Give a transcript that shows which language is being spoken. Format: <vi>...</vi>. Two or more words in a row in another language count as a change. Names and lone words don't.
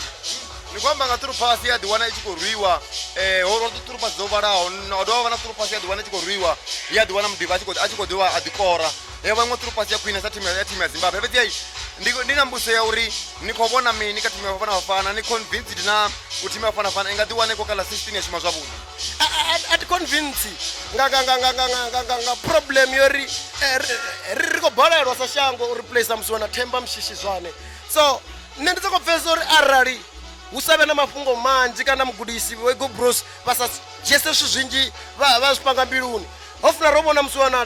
<ve>ni kwamba nga</ve> <en>through pass</en> <ve>ya ḓiwana i tshi khou rwiwa ho</ve> <en>through pass</en> <ve>dzo vhalaho no dovha vha na</ve> <en>through pass</en> <ve>ya ḓiwana i tshi khou rwiwa ya ḓiwana mudiva a tshi khou ḓiwa a ḓikora vhaṅwe</ve> <en>through pass</en> <ve>ya khwinesa timu ya Zimbabwe fhedzi ndi na mbuso ya uri ni khou vhona mini kha timu ya Bafana ni convinced na u timu ya Bafana i nga ḓiwana i khou kha ḽa 16 ya shuma zwavhuḓi a ti convince nga problem yori ri khou balelwa sa shango u replace musi wana Themba Mshishi zwane so nṋe ndi sokou pfesa uri arali hu sa vhe na mafhungo manzhi kana mugudisi wego bros vha sa dzhiese zwithu zwinzhi vha zwi panga mbiluni ho funa ro vhona musi wana</ve>